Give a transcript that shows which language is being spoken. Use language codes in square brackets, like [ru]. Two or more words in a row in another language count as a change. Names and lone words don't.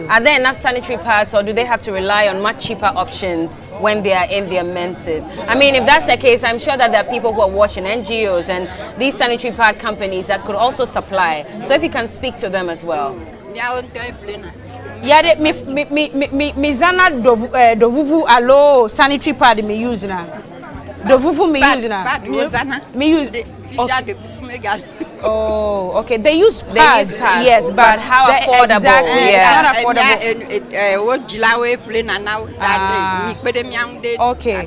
[en] Are there enough sanitary pads, or do they have to rely on much cheaper options when they are in their menses? I mean, if that's the case, I'm sure that there are people who are watching, NGOs and these sanitary pad companies that could also supply. So if you can speak to them as well. Yeah, [ee] me zana dovuvu alo [en] sanitary pad [ee] me use na. Dovuvu me use na. Me use. [en] Oh, okay. They use pads. Yes, but how affordable? Exactly. Yeah. Not affordable. Okay.